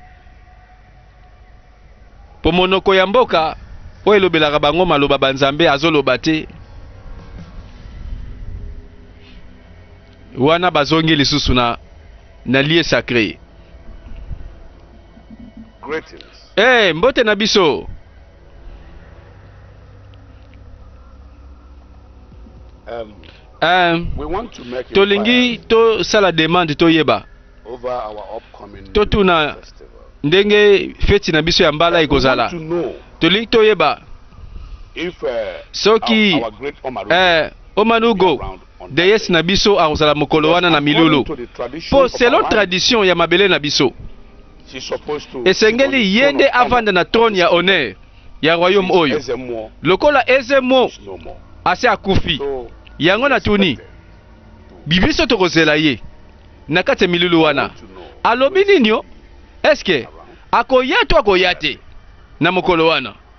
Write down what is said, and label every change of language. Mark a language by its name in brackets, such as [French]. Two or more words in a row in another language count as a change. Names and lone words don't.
[Lingala] Po monoko ya mboka oyo elobelaka bango maloba banzambe azoloba te. Wana bazongi lisusu na lieu sacré. Mbote na biso. [English] We want to make [Lingala] tolingi to sala demande to yeba [English] over our upcoming [Lingala] to tuna [English] festival. [Lingala] Ndenge feti na biso ya mbala ikozala. Tolingi to yeba [English] If [Lingala] soki [English] our great Omaru [Lingala] Omanugo deyes na biso akozala mokolo wana na milulu po [French] selon tradition [Lingala] ya mabele na biso esengeli yende avanda na trône ya honneur ya royaume oyo lokola ezemo ase akufi yango na tuni bibiso tokozela ye na kati ya milulu wana alobi nini o eske akoya to akoya te na mokolo wana.